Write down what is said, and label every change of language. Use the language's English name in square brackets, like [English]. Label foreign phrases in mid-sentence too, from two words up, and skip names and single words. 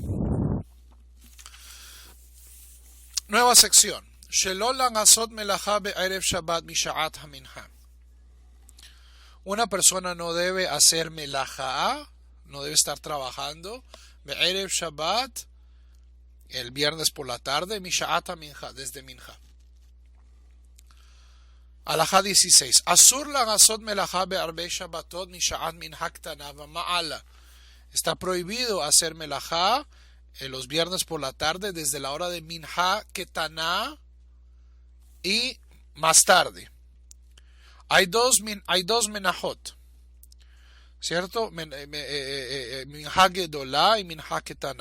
[Spanish] Nueva sección. Una persona no debe hacer melajá, no debe estar trabajando [Hebrew] בערב שבת, [Spanish] el viernes por la tarde, [Hebrew] משעת מנחה, [Spanish] desde minha. Alajá 16. [Hebrew] אסור לן עשות מלאכה בערבי שבתות משעת מנחה קטנה ולמעלה. [Spanish] Está prohibido hacer melajá los viernes por la tarde desde la hora de [Hebrew] מנחה קטנה [Spanish] y más tarde. Hay dos menajot, ¿cierto? Minha Gedolá y Minha Ketaná.